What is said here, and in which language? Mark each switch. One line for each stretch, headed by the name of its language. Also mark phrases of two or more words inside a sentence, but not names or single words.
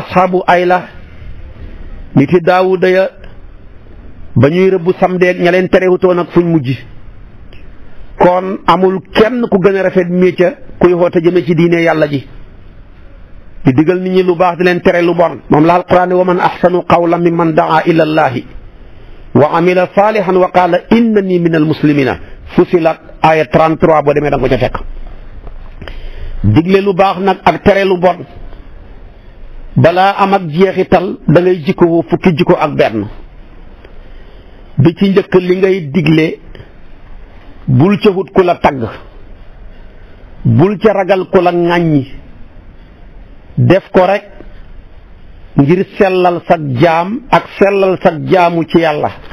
Wolof: asxaabu ayla niti daawuda ya ba ñuy rëbbu samdeeg ña leen terewutoon ak fuñ mujj kon amul kenn ku gën a rafet métier kuy xoote jëme ci diine yàlla ji di digal nit ñi lu baax di leen tere lu bon moom la alquran
Arabic: ومن أحسن قولا ممن دعا إلى الله وعمل صالحا وقال إنني من المسلمين
Wolof: Fusilat aaya 33 boo demee da nga ko ca fekk. digle lu baax nag ak tere lu bon balaa am ak jeexital da ngay jikko fukki jikko ak benn. bi ci njëkk li ngay digle bul ca wut ku la tagg, bul ca ragal ku la ŋàññi, def ko rek ngir sellal sag jaam ak sellal sag jaamu ci yàlla.